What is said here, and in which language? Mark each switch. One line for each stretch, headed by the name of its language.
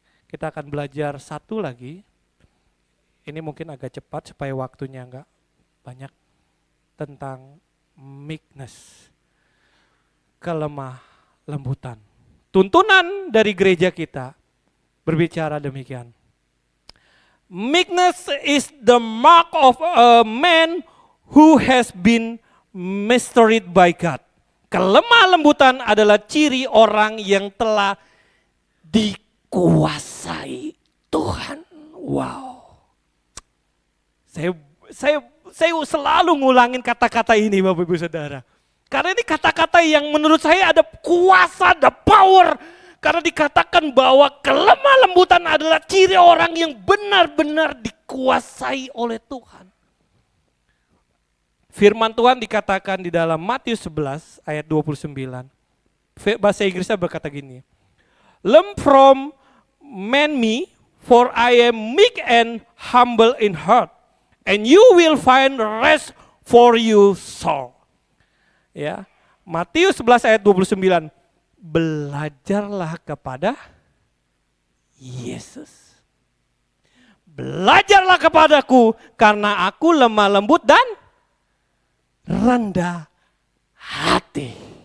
Indonesian: Kita akan belajar satu lagi. Ini mungkin agak cepat supaya waktunya enggak banyak, tentang meekness, kelemah lembutan. Tuntunan dari gereja kita berbicara demikian.
English: Meekness is the mark of a man who has been mastered by God.
Indonesian: Kelemah lembutan adalah ciri orang yang telah dikuasai Tuhan. Wow. Saya selalu ngulangin kata-kata ini Bapak Ibu Saudara. Karena ini kata-kata yang menurut saya ada kuasa, ada power. Karena dikatakan bahwa kelemah lembutan adalah ciri orang yang benar-benar dikuasai oleh Tuhan. Firman Tuhan dikatakan di dalam Matius 11 ayat 29. Bahasa Inggrisnya berkata gini.
English: Learn from me, for I am meek and humble in heart. And you will find rest for your soul.
Indonesian: Ya, Matius 11 ayat 29. Belajarlah kepada Yesus. Belajarlah kepadaku karena aku lemah lembut dan rendah hati.